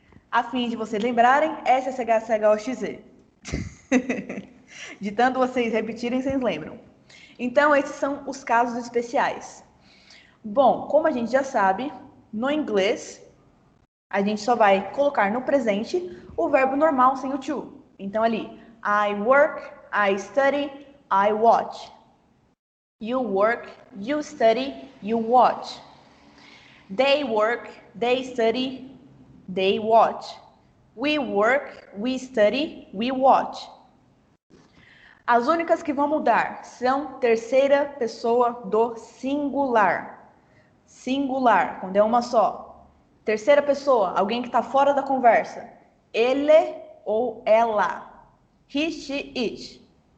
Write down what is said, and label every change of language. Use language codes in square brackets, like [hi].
[pt] A fim de vocês lembrarem, S, SH, CH, O, X, Z. De tanto vocês repetirem, vocês lembram. Então, esses são os casos especiais. Bom, como a gente já sabe, no inglês, a gente só vai colocar no presente o verbo normal sem o to. [en] Então, ali, I work, I study, I watch. You work, you study, you watch. They work, they study, they watch. We work, we study, we watch. [pt] As únicas que vão mudar são terceira pessoa do singular. Singular, quando é uma só. Terceira pessoa, alguém que está fora da conversa. Ele ou ela. He, she, it.